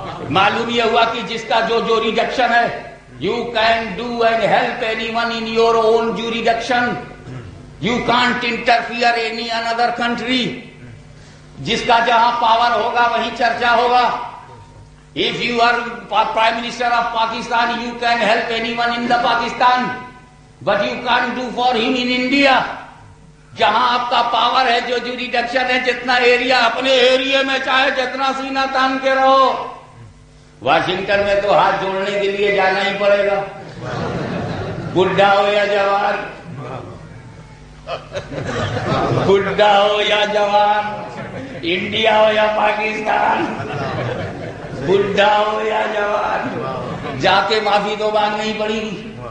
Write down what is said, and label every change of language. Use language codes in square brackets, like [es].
[ur] معلوم یہ ہوا کہ جس کا جو ریڈکشن ہے, [en] You can do and help any one in your own jurisdiction, you can't interfere any other country. [ur] جس کا جہاں پاور ہوگا وہیں چرچا ہوگا. [en] If you are Prime Minister of Pakistan, you can help anyone in the Pakistan, but you can't do for him in India. [ur] جہاں آپ کا پاور ہے, جو جوریڈکشن ہے, جتنا ایریا اپنے ایریا میں چاہے جتنا سینہ تان کے رہو. واشنگٹن میں تو ہاتھ جوڑنے کے لیے جانا ہی پڑے گا, بڈھا ہو یا جوان, بڈھا ہو یا جوان, انڈیا ہو یا پاکستان, بڈھا ہو یا جوان, جا کے معافی تو مانگنی پڑے گی.